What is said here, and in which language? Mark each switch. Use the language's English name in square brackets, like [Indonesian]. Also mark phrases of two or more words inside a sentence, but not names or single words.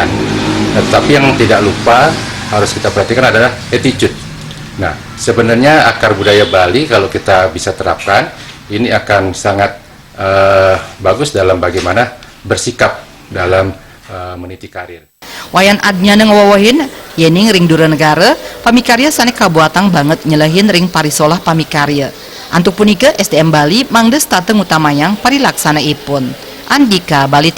[Indonesian] Tetapi yang tidak lupa harus kita perhatikan adalah attitude. Nah, sebenarnya akar budaya Bali kalau kita bisa terapkan, ini akan sangat bagus dalam bagaimana bersikap dalam meniti karir. [Balinese] Wayan Adnyana ngawawahin, yening ring dura negara, pamikarya sane kabuatang banget nyelehin ring parisolah pamikarya. Antuk punika SDM Bali mangdes tateng utamayang parilaksana ipun. Andika Bali.